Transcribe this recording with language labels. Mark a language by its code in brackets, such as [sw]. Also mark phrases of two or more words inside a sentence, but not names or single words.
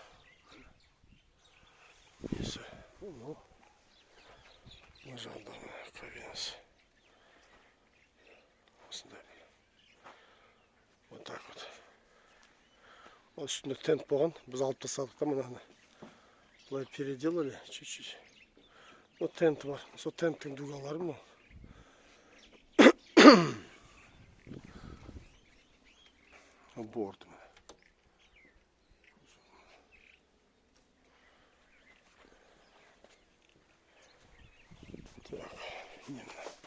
[kk] Несі? Мына жағында кабинасы. [ru] Осындай. Вот так вот. [kk] Үстінде тент болған. Біз алып тастадық та мынаны. Бұлай [ru] переделали чуть-чуть. Вот [kk] тент бар. Сол тенттің дугалары мынау. Борт. [ru] Так, именно.